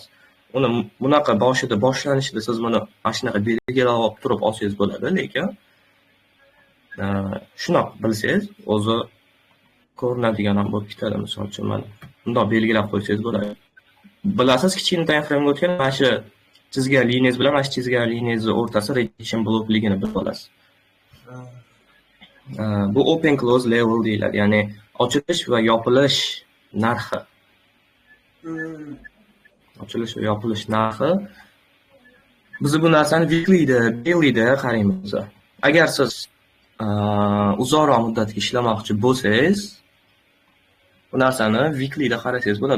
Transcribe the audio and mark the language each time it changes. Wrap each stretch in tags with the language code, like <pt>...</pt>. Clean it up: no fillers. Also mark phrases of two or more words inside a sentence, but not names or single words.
<uz>Uni bunaqa boshlanishida siz buni mana shunaqa belgilar olib turib olsangiz bo'ladi, lekin shunaqa bilsangiz o'zi ko'rinadigan ham bo'lib ketadi. Misol uchun mana bundoq belgilab qo'ysangiz bo'ladi. Bilasiz, kichkina</uz> <en>time frame'ga</en> <uz>o'tgan mana shu chizgan liniyangiz bilan mana shu chizgan liniyangiz o'rtasida</uz> <en>rejection blockligini</en> <uz>bilib olasiz. Bu</uz> <en>open close level</en> <uz>deyiladi, ya'ni ochilish va yopilish narxi. Ochilish va yopilish narxi. Biz bu narsani weekly'da, daily'da qaraymiz. Agar siz uzoqroq muddatga ishlamoqchi bo'lsangiz, bu narsani weekly'da qarasangiz bo'ladi.</uz>